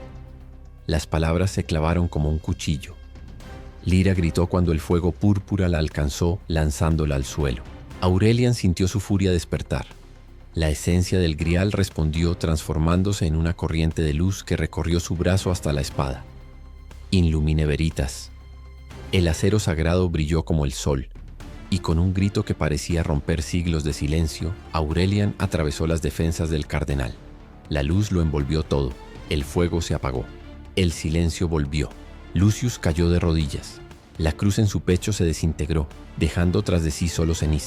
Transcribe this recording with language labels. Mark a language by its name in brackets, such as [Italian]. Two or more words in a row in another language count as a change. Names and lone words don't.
[Spanish] Las palabras se clavaron como un cuchillo. Lira gritó cuando el fuego púrpura la alcanzó, lanzándola al suelo. Aurelian sintió su furia despertar. La esencia del grial respondió transformándose en una corriente de luz que recorrió su brazo hasta la espada. [Latin] In lumine veritas. [Spanish] El acero sagrado brilló como el sol, y con un grito que parecía romper siglos de silencio, Aurelian atravesó las defensas del cardenal. La luz lo envolvió todo, el fuego se apagó. El silencio volvió. Lucius cayó de rodillas. La cruz en su pecho se desintegró, dejando tras de sí solo ceniza.